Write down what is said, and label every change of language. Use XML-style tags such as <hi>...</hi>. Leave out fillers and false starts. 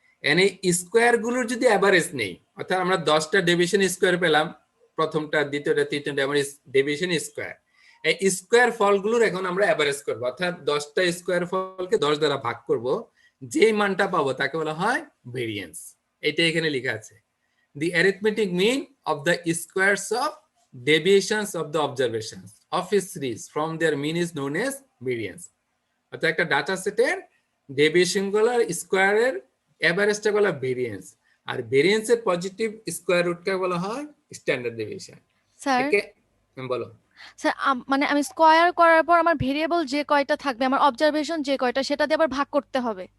<bn>এনে স্কোয়ার গুলোর যদি এভারেজ নেই, অর্থাৎ আমরা 10টা ডেভিয়েশন স্কোয়ার পেলাম, প্রথমটা দ্বিতীয়টা তৃতীয়টা ডেভিয়েশন স্কোয়ার, এই স্কোয়ার ফলগুলোর এখন আমরা এভারেজ করব, অর্থাৎ 10টা স্কোয়ার ফলকে 10 দ্বারা ভাগ করব, যেই মানটা পাবো তাকে বলা হয় ভেরিয়েন্স। এটা এখানে লেখা আছে,</bn> <en>the arithmetic mean of the squares of deviations of the observations of a series from their mean is known as variance।</en> <bn>অর্থাৎ একটা ডাটা সেটের ডেভিয়েশন গুলোর স্কোয়ারের এভারেজটা বলা ভেরিয়েন্স, আর ভেরিয়েন্সের পজিটিভ স্কোয়ার রুটকে বলা হয় স্ট্যান্ডার্ড ডেভিয়েশন। স্যার একে বলো। স্যার মানে আমি স্কয়ার করার পর আমার ভেরিয়েবল যে কয়টা থাকবে, আমার অবজারভেশন যে কয়টা, সেটা দিয়ে আবার ভাগ করতে হবে।</bn>